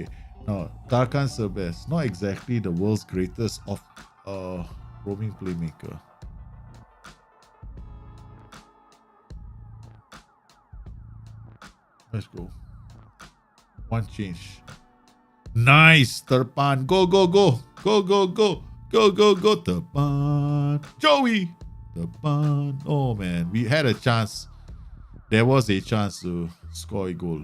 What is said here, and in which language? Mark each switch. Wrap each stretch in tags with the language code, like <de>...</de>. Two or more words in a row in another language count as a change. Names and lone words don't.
<en>Now Tarkan Serbest, not exactly the world's greatest of roaming playmaker. Let's go. One change. Nice, Terpan. Go, go, go. Go, go, go. Go, go, go, Terpan. Joey. Terpan. Oh, man. We had a chance. There was a chance to score a goal.</en>